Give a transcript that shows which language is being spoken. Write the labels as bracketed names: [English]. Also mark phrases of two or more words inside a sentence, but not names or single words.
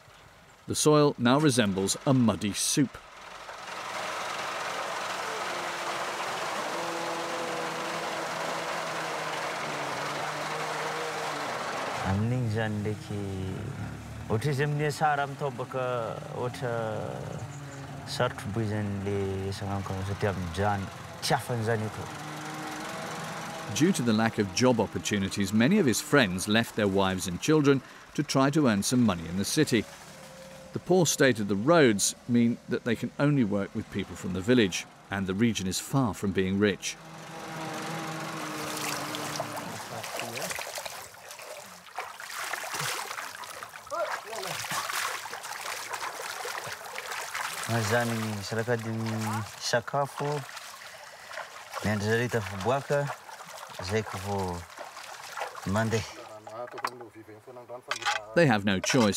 [English] The soil now resembles a muddy soup. [Malagasy] Amin'igny zany ndraiky ohatra izy amin'ny sara amitao baka ohatra sarotro boy zany le sagnamiko satria mijano tsy afany zany eto. [English] Due to the lack of job opportunities, many of his friends left their wives and children to try to earn some money in the city. The poor state of the roads mean that they can only work with people from the village, and the region is far from being rich. [Malagasy] Zany sarakady sakafo miandry zareo tafiboaka zay ko vao mandeha. [English] They have no choice.